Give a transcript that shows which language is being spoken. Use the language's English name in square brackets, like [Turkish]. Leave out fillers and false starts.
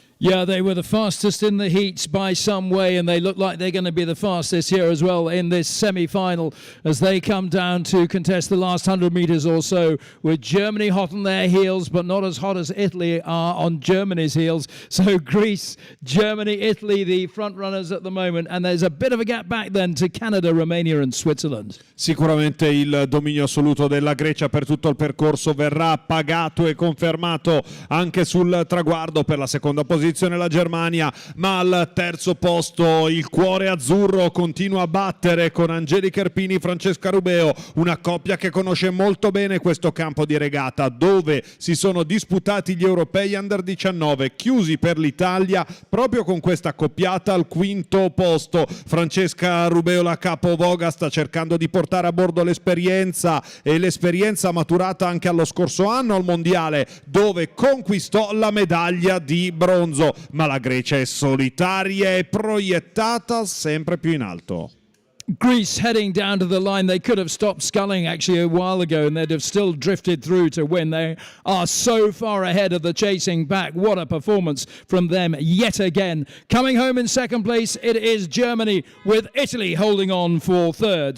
[English] Yeah, they were the fastest in the heats by some way, and they look like they're going to be the fastest here as well in this semi-final as they come down to contest the last 100 metres or so, with Germany hot on their heels, but not as hot as Italy are on Germany's heels. So Greece, Germany, Italy, the front runners at the moment, and there's a bit of a gap back then to Canada, Romania and Switzerland. [Italian] Sicuramente il dominio assoluto della Grecia per tutto il percorso verrà pagato e confermato anche sul traguardo. Per la seconda posizione la Germania, ma al terzo posto il cuore azzurro continua a battere con Angelica Erpini, Francesca Rubeo, una coppia che conosce molto bene questo campo di regata dove si sono disputati gli europei Under 19, chiusi per l'Italia proprio con questa coppiata al quinto posto. Francesca Rubeo, la capovoga, sta cercando di portare a bordo l'esperienza maturata anche allo scorso anno al mondiale, dove conquistò la medaglia di bronzo. Ma la Grecia è solitaria e proiettata sempre più in alto. [English] Greece heading down to the line. They could have stopped sculling actually a while ago and they'd have still drifted through to win. They are so far ahead of the chasing pack. What a performance from them yet again. Coming home in second place, it is Germany, with Italy holding on for third.